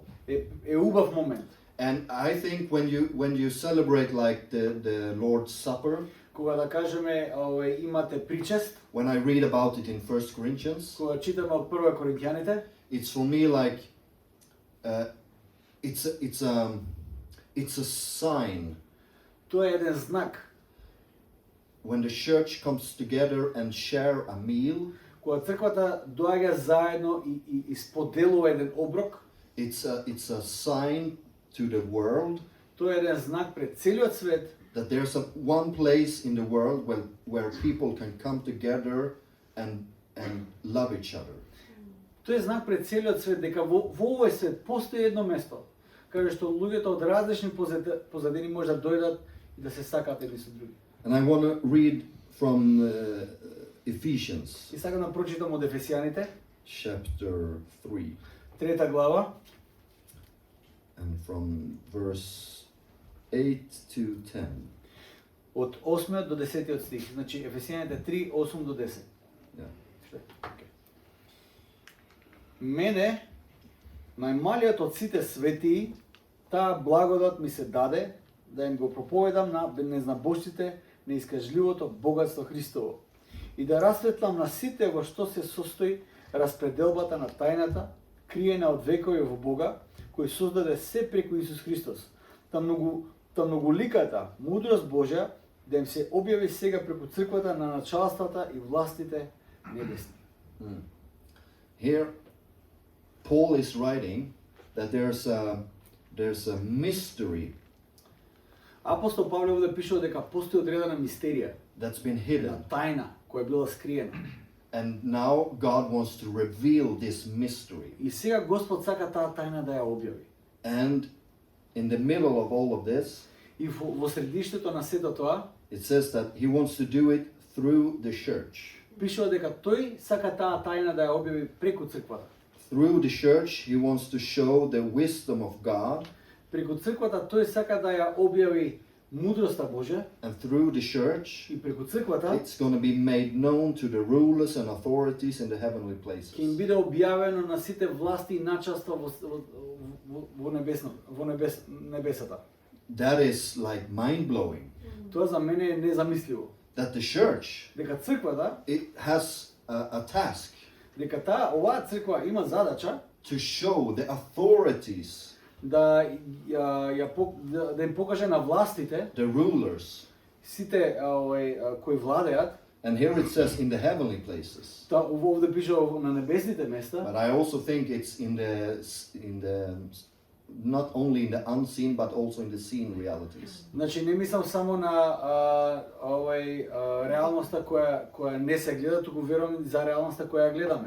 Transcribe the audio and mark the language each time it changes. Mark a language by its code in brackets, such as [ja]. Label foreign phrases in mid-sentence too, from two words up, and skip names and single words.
[mk] е убав момент. [en] And I think when you celebrate like the Lord's Supper, [mk] Кога да кажеме имате причест, [en] when I read about it in 1 Corinthians, [mk] кога читаме од 1 Коринќаните, [en] it's for me like it's a sign [mk] тоа е еден знак. [en] when the church comes together and share a meal. [mk] Кога црквата доаѓа заедно и споделува еден оброк, [en] It's a sign to the world [mk] тоа е еден знак пред целиот свет [en] that there's one place in the world where people can come together and love each other. [mk] Тоа е знак пред целиот свет дека во овој свет постои едно место каде што луѓето од различни позадини може да дојдат и да се сакаат едни со други. [en] And I want to read from Ephesians [mk] И сакам да прочитам од Ефесијаните, [en] chapter 3 [mk] трета глава, [en] and from verse 8 to 10. [mk] од 8 до 10 стих. Значи Ефесијаните 3, 8 до 10. [en] Yeah. [mk] Мене, најмалиот од сите светии, таа благодат ми се даде да им го проповедам на незнабожците неискажливото богатство Христово и да расветлам на сите во што се состои распределбата на тајната, криена од векови во Бога, кој создаде се преку Исус Христос. Та многоликата мудрост Божја да им се објави сега преку црквата на началствата и властите небесни. [en] Here, Paul is writing that there's a mystery [mk] Апостол Павле овде пишува дека постои одредена мистерија, [en] that's been [mk] една [en] hidden. [mk] тајна која била скриена. [en] And now God wants to reveal this mystery. [mk] И сега Господ сака таа тајна да ја објави. [en] And in the middle of all of this, [mk] И во средиштето на сето тоа, [en] it says that he wants to do it through the church. [mk] пишува дека тој сака таа тајна да ја објави преку црквата. [en] Through the church, he wants to show the wisdom of God. [mk] Преку црквата тој сака да ја објави мудроста Божја [en] And through the church, [mk] и преку црквата [en] it's going to be made known to the rulers and authorities in the heavenly places. [mk] ќе им биде објавено на сите власти и началства во небесата. [en] That is like mind-blowing. [mk] Тоа за мене е незамисливо. [en] That the church, [mk] Дека црквата, [en] it has a task [mk] дека оваа црква има задача [en] to show the authorities, [mk] да им покаже на властите, [en] the rulers. [mk] сите кои владеат, [en] And here it says in the heavenly places. [mk] Та овде пише на небесните места, [en] But I also think it's in the not only in the unseen but also in the seen realities. [mk] значи не мислам само на реалноста која не се гледа, туку верувам за реалноста која ја гледаме.